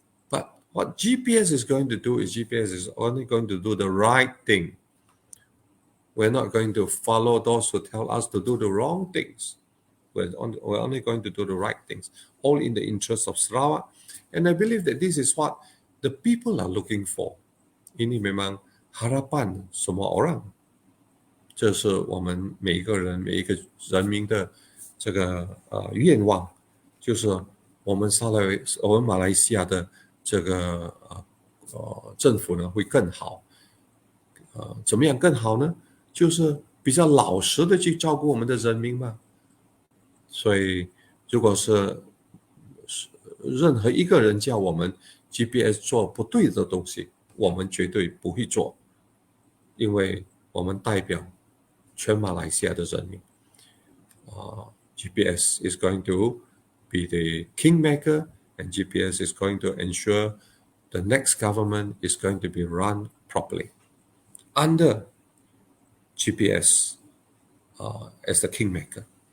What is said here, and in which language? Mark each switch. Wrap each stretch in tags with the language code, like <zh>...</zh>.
<en>But what GPS is going to do is GPS is only going to do the right thing. We're not going to follow those who tell us to do the wrong things. We're only going to do the right things, all in the interest of Sarawak. And I believe that this is what the people are looking for.</en> <ms>Ini memang harapan semua orang.</ms> <zh>这是我们每一个人、每一个人民的这个愿望，就是我们马来西亚的这个政府呢会更好。怎么样更好呢？就是比较老实的去照顾我们的人民嘛。所以如果是任何一个人叫我们 GPS 做不对的东西，我们绝对不会做，因为我们代表全马来西亚的人民。</zh> <en>GPS is going to be the kingmaker, and GPS is going to ensure the next government is going to be run properly under GPS as the kingmaker.</en>